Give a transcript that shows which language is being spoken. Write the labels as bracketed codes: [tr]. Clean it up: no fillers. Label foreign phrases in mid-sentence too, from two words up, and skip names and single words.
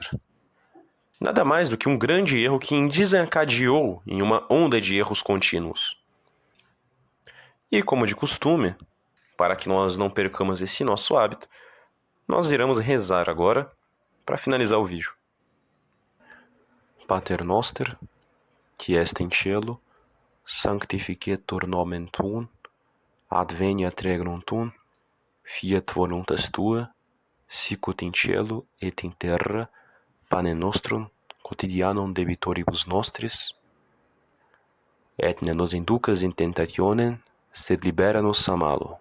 [pt] Nada mais do que um grande erro que desencadeou em uma onda de erros contínuos. E, como de costume, para que nós não percamos esse nosso hábito, nós iremos rezar agora para finalizar o vídeo. [la] Pater noster, qui est in cielo, sanctificetur nomen tuum, adveniat regnum tuum, fiat voluntas tua, sicut in cielo et in terra, pane nostrum quotidianum debitoribus nostris, et ne nos inducas in tentationem, sed libera nos a malo.